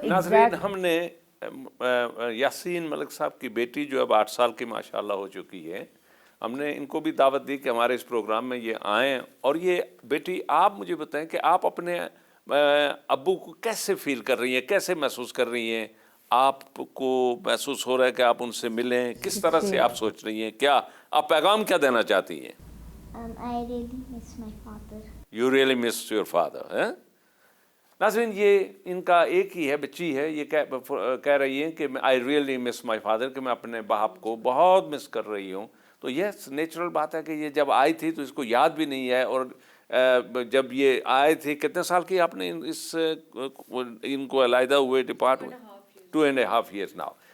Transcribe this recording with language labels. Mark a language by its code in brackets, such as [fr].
[ur] ناظرین, ہم نے یاسین ملک صاحب کی بیٹی جو اب 8 سال کی ماشاءاللہ ہو چکی ہے, ہم نے ان کو بھی دعوت دی کہ ہمارے اس پروگرام میں یہ آئیں, اور یہ بیٹی آپ مجھے بتائیں کہ آپ اپنے ابو کو کیسے فیل کر رہی ہیں, کیسے محسوس کر رہی ہیں, آپ کو محسوس ہو رہا ہے کہ آپ ان سے ملیں, کس طرح سے آپ سوچ رہی ہیں, کیا آپ پیغام کیا دینا چاہتی ہیں؟ [en] I really miss my father. You really miss your father, eh? [ur] ناظرین, یہ ان کا ایک ہی ہے, بچی ہے, یہ کہہ رہی ہیں کہ [en] I really miss my father, [ur] کہ میں اپنے باپ کو بہت مس کر رہی ہوں. تو یہ نیچرل بات ہے کہ یہ جب آئی تھی تو اس کو یاد بھی نہیں ہے, اور جب یہ آئے تھے, کتنے سال کی آپ نے ان کو علیحدہ ہوئے ڈپارٹ ہوئے؟ [en] 2.5 years now.